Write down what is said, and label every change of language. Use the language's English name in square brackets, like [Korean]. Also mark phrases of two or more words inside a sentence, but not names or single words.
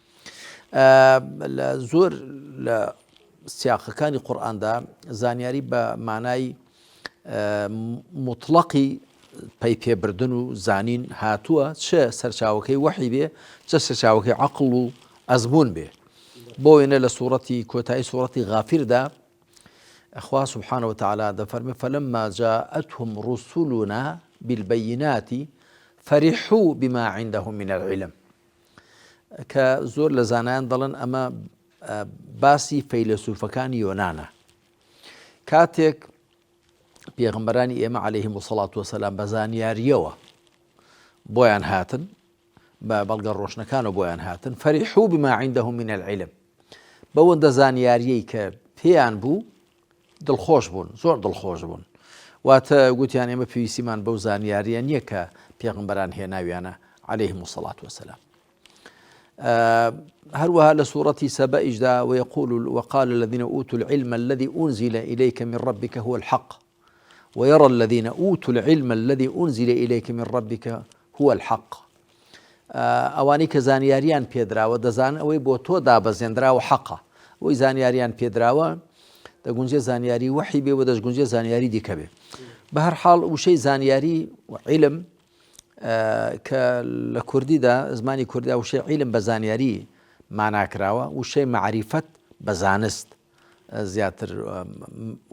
[Central Kurdish] زۆر لە سیاقەکانی قورئاندا زانیاری بە مانای مطلقی پەی پێبردن و زانین هاتووە، چه سەرچاوەکەی وەحی بێ چه سەرچاوەکەی عەقڵ و ئەزموون بێ. بۆ وێنە لە سوورەتی کۆتایی سوورەتی غافیردا خوا [Arabic] سبحانه وتعالى [Central Kurdish] دەفەرمێ [Arabic] فلما جاءتهم رسلنا بالبينات فرحوا بما عندهم من العلم، [Central Kurdish] کە زۆر لە زانایان دەڵێن ئەمە باسی فەیلسوفەکانی یۆنانە. کاتێک پێغەمبەرانی ئێمە [Arabic] عەلەیهیمو السەڵات وەسەلام [Central Kurdish] بە زانیاریەوە بۆیان هاتن، بە بەڵگە ڕۆشنەکانەوە بۆیان هاتن، [Arabic] فەریحوا بما عندهم من العلم، [Central Kurdish] بەوەندە زانیاریەی کە پێیان بوو دڵخۆش بوون، زۆر دڵخۆش بوون. واتە گوتیان ئێمە پێویستیمان بەو زانیاریە نییە کە پێغەمبەران هێناویانە [Arabic] عەلەیهیمو السەڵات وەسەلام. [Central Kurdish] هەروەها لە سوورەتی سەبەئیشدا [Arabic] وقال الذين أوتوا العلم الذي أنزل إليك من ربك هو الحق ويرى الذين أوتوا العلم الذي أنزل إليك من ربك هو الحق. [Central Kurdish] ئەوانەی کە زانیاریان پێدراوە دەزان ئەوەی بۆ تۆ دابەزێنراوە حەقە، ئەوەی زانیاریان پێدراوە دەگونجێ زانیاری وەحی بێ و دەشگونجێ زانیاری دیکە بێ. بە هەر حاڵ وشەی زانیاری عیلم کە لە کوردیدا زمانی کوردیدا وشەی عیلم بە زانیاری ماناکراوە، وشەی معریفەت بە زانست زیاتر واتاکراون.